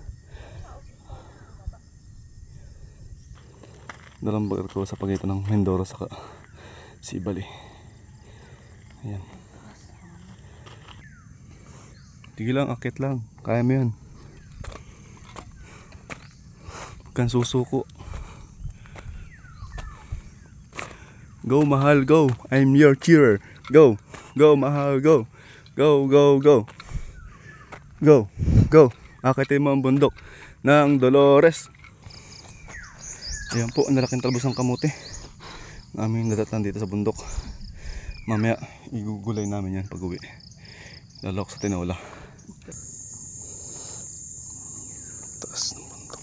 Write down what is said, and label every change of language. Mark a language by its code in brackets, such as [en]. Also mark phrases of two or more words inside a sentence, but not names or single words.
[tl] Dalang bagar ko sa pagitan ng Mindoro saka Sibali. Ayan. Tigil lang, akit lang. Kaya mo yan. Huwag kang susuko. Go mahal, go. [en] I'm your cheerer. Go. Go mahal, go. Go, go, go. Go, go. [tl] Akitin mo ang bundok ng Dolores. Ayan po, ang lalaking talbos ng kamote namin nadatnan dito sa bundok. Mamaya igugulay namin yan pag uwi. Lalok sa tinola. Taas ng bundok.